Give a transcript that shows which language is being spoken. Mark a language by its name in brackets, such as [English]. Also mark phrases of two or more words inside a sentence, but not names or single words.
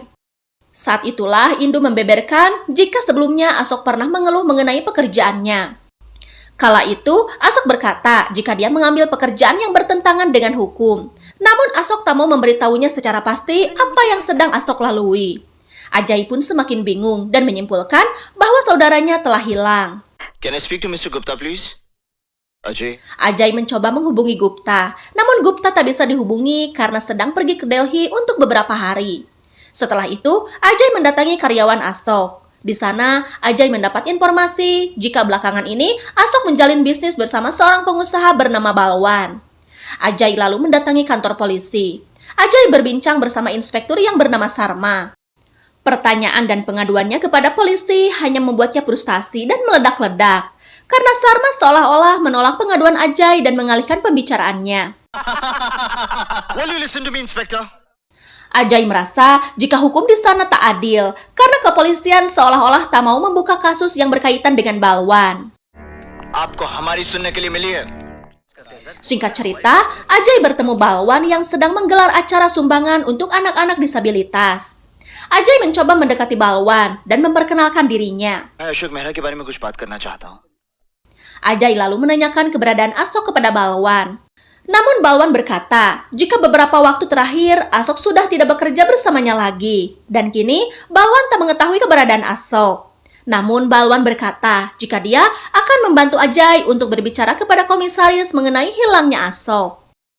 [Indonesian] Saat itulah Indu membeberkan jika sebelumnya Asok pernah mengeluh mengenai pekerjaannya. Kala itu, Asok berkata jika dia mengambil pekerjaan yang bertentangan dengan hukum. Namun Asok tak mau memberitahunya secara pasti apa yang sedang Asok lalui. Ajay pun semakin bingung dan menyimpulkan bahwa saudaranya telah hilang. [English] Can I speak to Mr. Gupta, please? Ajay. [Indonesian] Ajay mencoba menghubungi Gupta, namun Gupta tak bisa dihubungi karena sedang pergi ke Delhi untuk beberapa hari. Setelah itu, Ajay mendatangi karyawan Asok. Di sana, Ajay mendapat informasi jika belakangan ini Asok menjalin bisnis bersama seorang pengusaha bernama Balwan. Ajay lalu mendatangi kantor polisi. Ajay berbincang bersama inspektur yang bernama Sarma. Pertanyaan dan pengaduannya kepada polisi hanya membuatnya frustasi dan meledak-ledak. Karena Sarma seolah-olah menolak pengaduan Ajay dan mengalihkan pembicaraannya. [English] Will you listen to me, Inspector? [Indonesian] Ajay merasa jika hukum di sana tak adil karena kepolisian seolah-olah tak mau membuka kasus yang berkaitan dengan Balwan. [Hindi] आपको हमारी सुनने के लिए मिली है. [Indonesian] Singkat cerita, Ajay bertemu Balwan yang sedang menggelar acara sumbangan untuk anak-anak disabilitas. Ajay mencoba mendekati Balwan dan memperkenalkan dirinya. [Hindi] मैं अशोक मेहरा के बारे में कुछ बात करना चाहता हूँ. [Indonesian] Ajay lalu menanyakan keberadaan Asok kepada Balwan. Namun Balwan berkata, jika beberapa waktu terakhir Asok sudah tidak bekerja bersamanya lagi. Dan kini Balwan tak mengetahui keberadaan Asok. Namun Balwan berkata jika dia akan membantu Ajay untuk berbicara kepada komisaris mengenai hilangnya Asok.